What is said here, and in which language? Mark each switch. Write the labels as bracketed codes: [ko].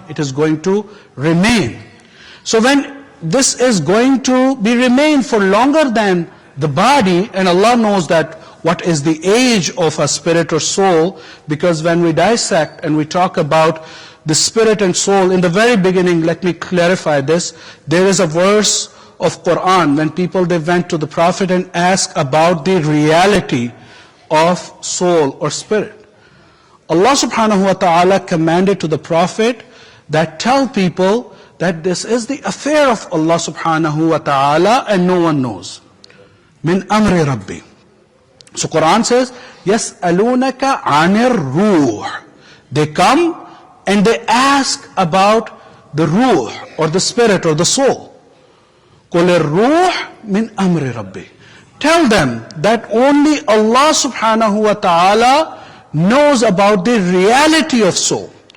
[en] It is going to remain. So when this is going to be remain for longer than the body, and Allah knows that what is the age of a spirit or soul, because when we dissect and we talk about the spirit and soul, in the very beginning, let me clarify this, there is a verse of Quran when people, they went to the Prophet and asked about the reality of soul or spirit. Allah subhanahu wa ta'ala commanded to the Prophet that tell people that this is the affair of Allah subhanahu wa ta'ala and no one knows. [ar] Min amri Rabbi. [en] So Quran says, [ar] يَسْأَلُونَكَ عَنِ الرُّوحِ. [en] They come and they ask about the ruh or the spirit or the soul. [ar] قُلِ الرُّوحِ مِنْ أَمْرِ رَبِّي. [en] Tell them that only Allah subhanahu wa ta'ala knows about the reality of soul.